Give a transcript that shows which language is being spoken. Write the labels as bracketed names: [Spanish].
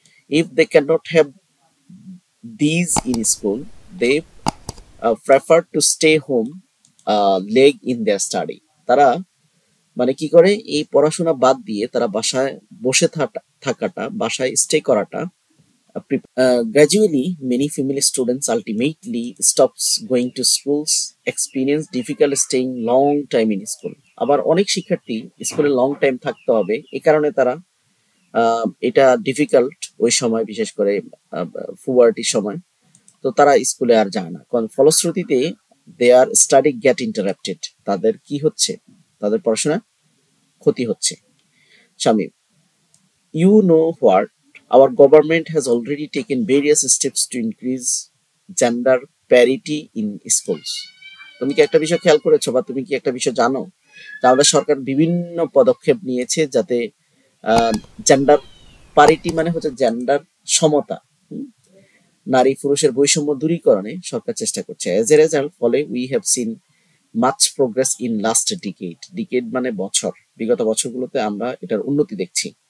[English] if they can not have these in school, they prefer to stay home lag in their study, [Bangla] তারা মানে কি করে এই পড়াশোনা বাদ দিয়ে তারা বাসায় বসে থাকাটা, বাসায় স্টে করাটা। [English] Gradually, many female students ultimately stops going to schools, experience difficult staying long time in school. [Bangla] আবার অনেক শিক্ষার্থী স্কুলে লং টাইম থাকতে হবে, এই কারণে তারা এটা ডিফিকাল্ট ওই সময়, বিশেষ করে পুবার্টির সময়, তো তারা স্কুলে আর যায় না, কারণ ফলশ্রুতিতে [English] their study get interrupted, [Bangla] তাদের কি হচ্ছে, তাদের পড়াশোনা ক্ষতি হচ্ছে। [English] Shamim, you know what? Our government has already taken various steps to increase gender parity in schools. [Bangla] তুমি কি একটা বিষয় খেয়াল করেছো, বা তুমি কি একটা বিষয় জানো যে আমাদের সরকার বিভিন্ন পদক্ষেপ নিয়েছে যাতে জেন্ডার প্যারিটি মানে হচ্ছে জেন্ডার সমতা, নারী পুরুষের বৈষম্য দূরীকরণে সরকার চেষ্টা করছে। [English] as a result, ফলে we have seen much progress in last decade [Bangla] মানে বছর, বিগত বছরগুলোতে আমরা এটার উন্নতি দেখছি।